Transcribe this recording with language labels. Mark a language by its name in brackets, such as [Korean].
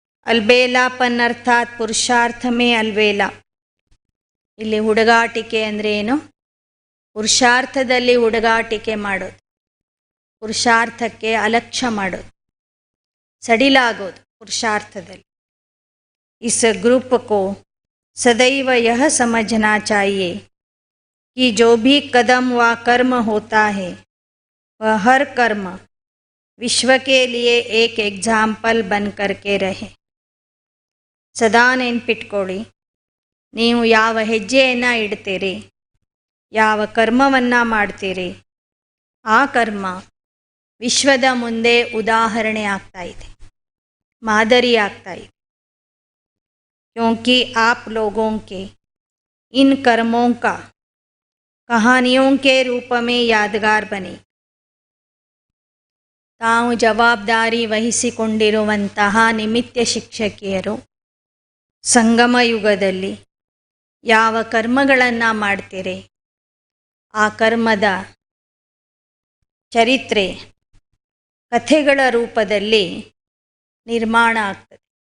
[Hindi] ಅಲ್ಬೇಲಾಪನ್ ಅರ್ಥಾತ್ ಪುರುಷಾರ್ಥಮೇ ಅಲ್ಬೇಲಾ. [Kannada] ಇಲ್ಲಿ ಹುಡುಗಾಟಿಕೆ ಅಂದರೆ ಏನು? ಪುರುಷಾರ್ಥದಲ್ಲಿ ಹುಡುಗಾಟಿಕೆ ಮಾಡೋದು, ಪುರುಷಾರ್ಥಕ್ಕೆ ಅಲಕ್ಷ್ಯ ಮಾಡೋದು, ಸಡಿಲಾಗೋದು ಪುರುಷಾರ್ಥದಲ್ಲಿ. [Hindi] इस ग्रुप को सदैव यह समझना चाहिए कि जो भी कदम व कर्म होता है वह हर कर्म विश्व के लिए एक एग्जाम्पल बन करके रहे. [Kannada] ಸದಾ ನೆನ್ಪಿಟ್ಕೊಳ್ಳಿ, ನೀವು ಯಾವ ಹೆಜ್ಜೆಯನ್ನು ಇಡ್ತೀರಿ, ಯಾವ ಕರ್ಮವನ್ನು ಮಾಡ್ತೀರಿ, ಆ ಕರ್ಮ ವಿಶ್ವದ ಮುಂದೆ ಉದಾಹರಣೆ ಆಗ್ತಾ ಇದೆ, ಮಾದರಿ ಆಗ್ತಾ ಇದೆ. [Hindi] क्योंकि आप लोगों के इन कर्मों का कहानियों के रूप में यादगार बने. [Kannada] ತಾವು ಜವಾಬ್ದಾರಿ ವಹಿಸಿಕೊಂಡಿರುವಂತಹ ನಿಮಿತ್ತ ಶಿಕ್ಷಕಿಯರು ಸಂಗಮ ಯುಗದಲ್ಲಿ ಯಾವ ಕರ್ಮಗಳನ್ನು ಮಾಡ್ತೀರಿ, ಆ ಕರ್ಮದ ಚರಿತ್ರೆ ಕಥೆಗಳ ರೂಪದಲ್ಲಿ ನಿರ್ಮಾಣ ಆಗ್ತದೆ.